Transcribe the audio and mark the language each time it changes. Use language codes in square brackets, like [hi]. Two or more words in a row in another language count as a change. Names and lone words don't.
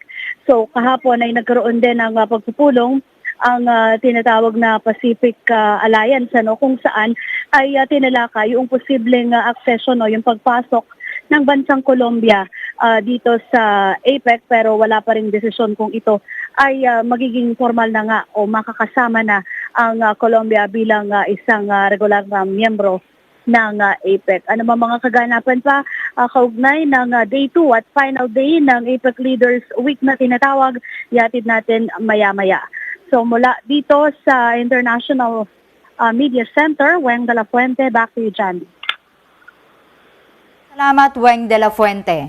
[tl] So kahapon ay nagkaroon din ng pagpupulong ang tinatawag na Pacific Alliance kung saan ay tinalakay yung posibleng accession o yung pagpasok ng bansang Colombia dito sa APEC pero wala pa ring desisyon kung ito ay magiging formal na nga o makakasama na ang Colombia bilang isang regular na miyembro ng APEC. Ano mga kaganapan pa kaugnay ng Day 2 at [en] final day [tl] ng APEC Leaders Week na tinatawag, yatid natin maya-maya. So mula dito sa International Media Center, Weng de la Fuente, [en] back to you, Jan. [tl] Salamat, Weng de la Fuente.